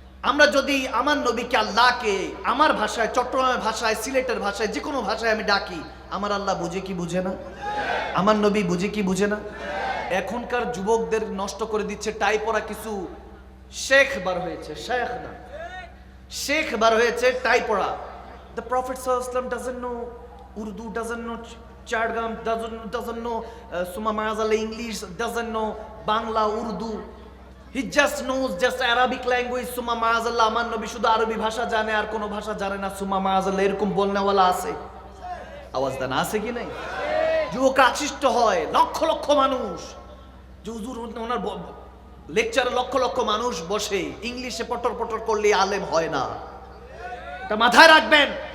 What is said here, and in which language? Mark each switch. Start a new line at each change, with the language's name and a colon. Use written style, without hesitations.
Bangla: আমরা যদি আমার নবীকে, আল্লাহকে আমার ভাষায়, চট্টগ্রামের ভাষায়, সিলেটের ভাষায়, যে কোনো ভাষায় আমি ডাকি, আমার আল্লাহ বুঝে কি বুঝে না? আমার নবী বুঝে কি বুঝে না? এখনকার যুবকদের নষ্ট করে দিচ্ছে টাই পরা কিছু শেখ বার হয়েছে, শেখ না, শেখ বার হয়েছে টাই পরা।
English: The Prophet sallallahu alaihi wasallam doesn't know Urdu, doesn't know Chardgam, doesn't know Summa Maazallah English, doesn't know Bangla, Urdu. He just knows just Arabic language.
Bangla: Summa Maazallah, আমার নবী শুধু আরবি ভাষা জানে, আর কোনো ভাষা জানে না। সুম্মা মাআযাল্লাহ, এরকম বলনেওয়ালা আছে? আওয়াজ দেন, আছে কি নাই? যুবক আকৃষ্ট হয়, লক্ষ লক্ষ মানুষ, যে হুজুর ওনার লেকচারে লক্ষ লক্ষ মানুষ বসে, ইংলিশে পটর পটর করলে আলেম হয় না। এটা মাথায় রাখবেন।